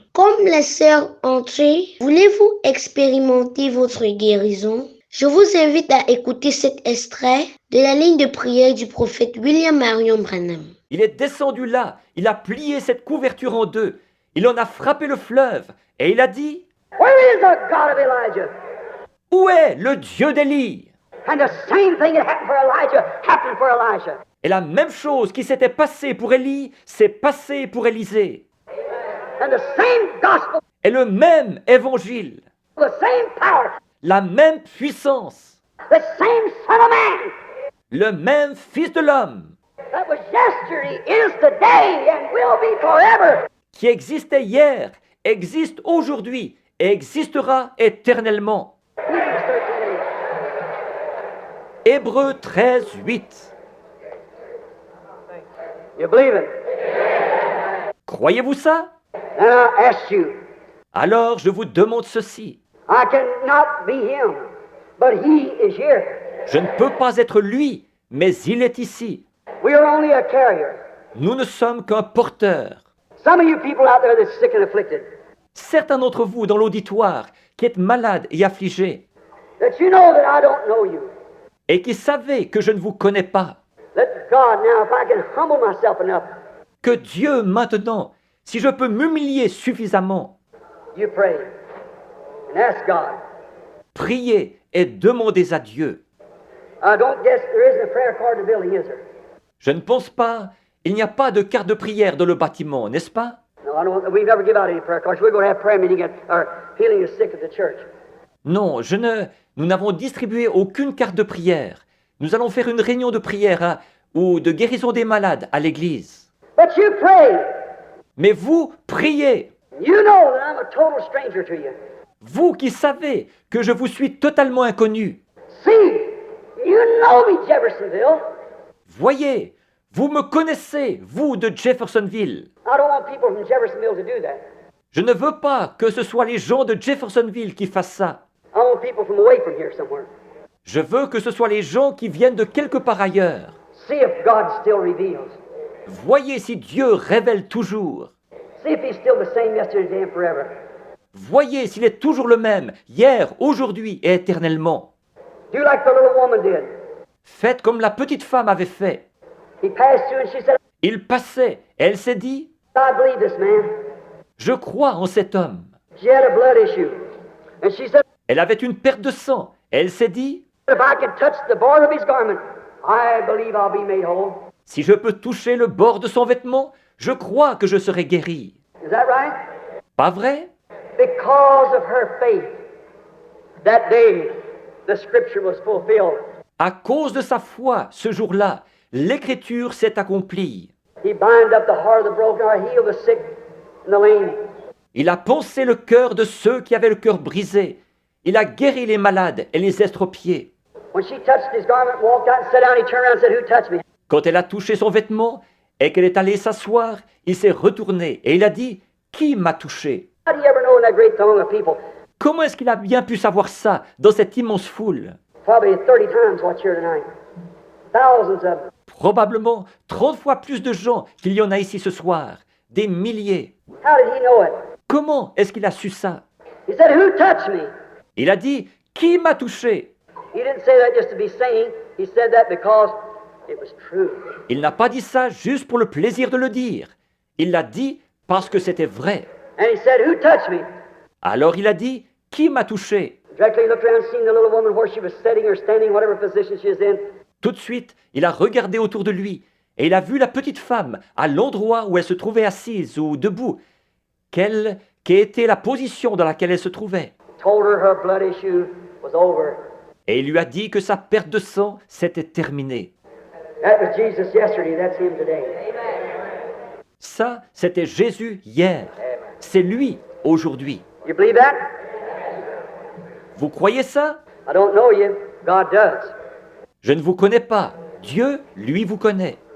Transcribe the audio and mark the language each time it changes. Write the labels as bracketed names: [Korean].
[French] Comme les sœurs entrées, voulez-vous expérimenter votre guérison? Je vous invite à écouter cet extrait de la ligne de prière du prophète William Marion Branham. Il est descendu là, il a plié cette couverture en 2, il en a frappé le fleuve, et il a dit « [English] Where is the God of Elijah? [French] Où est le Dieu d'Élie ?» [English] And the same thing that happened for Elijah happened for Elisha. [French] Et la même chose qui s'était passée pour Élie s'est passée pour Élisée. [English] And the same gospel, [French] Et le même évangile, [English] the same power, [French] la même puissance, [English] the same Son of Man [French] le même Fils de l'homme [English] that was yesterday, is today, and will be forever. [French] qui existait hier, existe aujourd'hui et existera éternellement. [English] Hebrews 13:8. [French] Hébreux 13, 8. [English] You believe it? [French] Croyez-vous ça? [English] And I ask you, [French] Alors je vous demande ceci. [English] I cannot be him, but he is here. [French] Je ne peux pas être lui, mais il est ici. [English] We are only a carrier. [French] Nous ne sommes qu'un porteur. [English] Some of you people out there that's sick and afflicted, [French] Certains d'entre vous dans l'auditoire qui êtes malades et affligés [English] that you know that I don't know you. [French] et qui savez que je ne vous connais pas, [English] Let God now, if I can humble myself enough, [French] que Dieu maintenant, si je peux m'humilier suffisamment, [English] you pray and ask God. [French] priez et demandez à Dieu. [English] I don't guess there isn't a prayer card in the building, is there? [French] Je ne pense pas, il n'y a pas de carte de prière dans le bâtiment, n'est-ce pas? [English] No, I don't. We never give out any prayer cards. We're going to have prayer meeting or healing the sick at the church. [French] Non, nous n'avons distribué aucune carte de prière. Nous allons faire une réunion de prière ou de guérison des malades à l'église. [English] But you pray. [French] Mais vous, priez. [English] You know that I'm a total stranger to you. [French] Vous qui savez que je vous suis totalement inconnu. [English] See, you know me, Jeffersonville. [French] Voyez, vous me connaissez, vous de Jeffersonville. [English] I don't want people from Jeffersonville to do that. [French] Je ne veux pas que ce soit les gens de Jeffersonville qui fassent ça. [English] I want people from away from here somewhere. [French] Je veux que ce soit les gens qui viennent de quelque part ailleurs. [English] See if God still reveals. [French] Voyez si Dieu révèle toujours. [English] See if He's still the same yesterday, today, and forever. [French] Voyez s'il est toujours le même, hier, aujourd'hui et éternellement. [English] Do like the little woman did. [French] Faites comme la petite femme avait fait. [English] He passed through and she said, [French] Il passait et elle s'est dit, [English] I believe this man. [French] je crois en cet homme. [English] She had a blood issue. And she said, [French] Elle avait une perte de sang et elle s'est dit, [English] if I can touch the border of his garment, I believe I'll be made whole. [French] si je peux toucher le bord de son vêtement, je crois que je serai guéri. [English] Is that right? [French] Pas vrai? [English] Because of her faith, that day, the scripture was fulfilled. [French] À cause de sa foi, ce jour-là, l'écriture s'est accomplie. [English] He bind up the heart of the broken heart, heal the sick and the lame. [French] Il a pansé le cœur de ceux qui avaient le cœur brisé. Il a guéri les malades et les estropiés. [English] When she touched his garment, walked out and sat down, he turned around and said, who touched me? [French] Quand elle a touché son vêtement et qu'elle est allée s'asseoir, il s'est retourné et il a dit, qui m'a touché? [English] How do you ever know in that great throng of people? [French] Comment est-ce qu'il a bien pu savoir ça dans cette immense foule? [English] Probably 30 times what's here tonight. Thousands of them. [French] Probablement 30 fois plus de gens qu'il y en a ici ce soir. Des milliers. [English] How did he know it? [French] Comment est-ce qu'il a su ça? [English] He said, who touched me? [French] Il a dit, qui m'a touché? [English] He didn't say that just to be saying. He said that because it was true. [French] Il n'a pas dit ça juste pour le plaisir de le dire. Il l'a dit parce que c'était vrai. [English] And he said, who touched me? [French] Alors il a dit, qui m'a touché? [English] Directly he looked around, seen the little woman where she was sitting or standing, whatever position she was in. [French] Tout de suite, il a regardé autour de lui et il a vu la petite femme à l'endroit où elle se trouvait assise ou debout. Quelle était la position dans laquelle elle se trouvait? [English] Told her blood issue was over. [French] Et il lui a dit que sa perte de sang s'était terminée. [English] That was Jesus yesterday, that's him today. [French] Ça, c'était Jésus hier. C'est lui aujourd'hui. [English] You believe that? [French] Vous croyez ça? [English] I don't know you. God does. [French] Je ne vous connais pas. Dieu, lui, vous connaît.